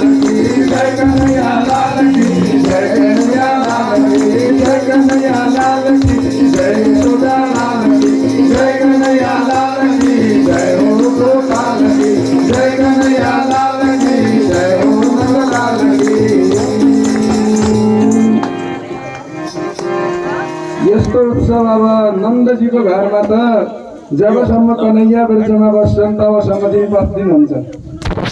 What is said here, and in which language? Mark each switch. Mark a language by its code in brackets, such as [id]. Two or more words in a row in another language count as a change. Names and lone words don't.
[hi] की जय कन्हैया लाल की जय कन्हैया लाल की जय कन्हैया लाल की जय यशोदा लाल की जय कन्हैया लाल की जय हो गोपाल की जय कन्हैया लाल की जय हो नंदलाल की [ne] यस्तो उत्सव अब नन्दजीको घरमा त जबसम्म कन्हैया बिर्जमा बस्छन् तबसम्म दिन 5 दिन हुन्छ।